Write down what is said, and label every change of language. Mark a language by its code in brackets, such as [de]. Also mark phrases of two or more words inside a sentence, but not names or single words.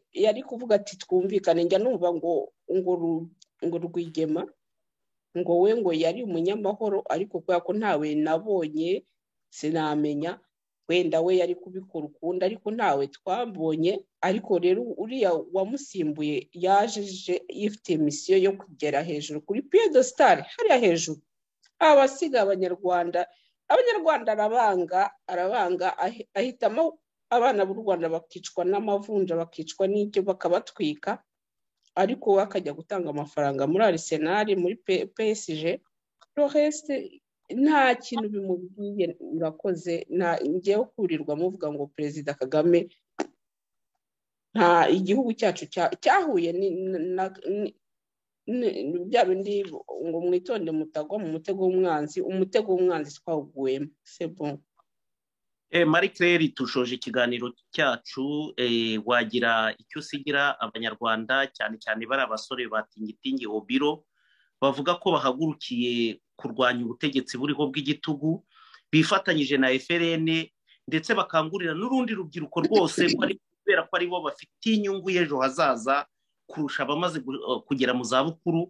[rw] Yari kuvuga ati twumvikane. Njya numva ngo Rwigema ngo we ngo yari umunyamahoro, ariko kubera ko ntawe nabonye sinamenya, wenda we yari kubikora ukundi, ariko ntawe twabonye. Ariko rero uriya wamusimbuye yaje yifite misiyo yo kugera hejuru kuri [fr] pied de star [rw] hariya hejuru, abasiga abanyarwanda arabanga ahitamo abana b'u Rwanda bakicwa n'amavunja, bakicwa n'icyo, bakabatwika, ariko we akajya gutanga amafaranga muri Arsenal, muri PSG. Reste nta kintu bimubwiye. Urakoze. Ngewe kurirwa muvuga ngo Perezida Kagame nta igihugu cyacu cyahuye bya bindi ngo mwitonde mutagwa mu mutego w'umwanzi twawuguyemo. [fr] C'est bon. [rw] Marie Claire, tushoje ikiganiro cyacu, wagira icyo usigira abanyarwanda cyane cyane bari abasore batingitingi Obiro bavuga ko bahagurukiye kurwanya ubutegetsi buriho bw'igitugu, bifatanyije na FRN, ndetse bakangurira n'urundi rubyiruko rwose kubera ko aribo bafite inyungu y'ejo hazaza kurusha abamaze kugera mu zabukuru.